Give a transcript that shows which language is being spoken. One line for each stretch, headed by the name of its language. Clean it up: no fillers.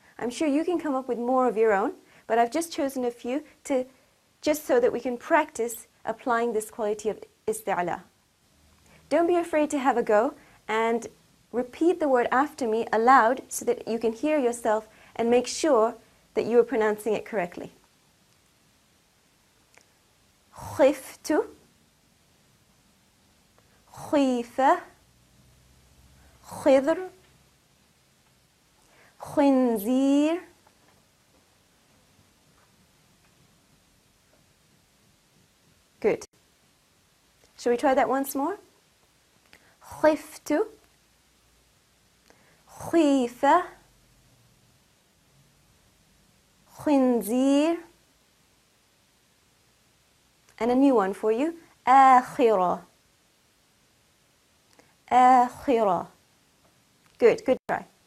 English: I'm sure you can come up with more of your own, but I've just chosen a few just so that we can practice applying this quality of isti'la. Don't be afraid to have a go and repeat the word after me aloud so that you can hear yourself and make sure that you are pronouncing it correctly.
Arabic: خفت, خيفة, خضر, خنزير, good.
English: Shall we try that once more?
Arabic: خفت, خيفة, خنزير,
English: and a new one for you,
Arabic: آخرة, آخرة.
English: Good try.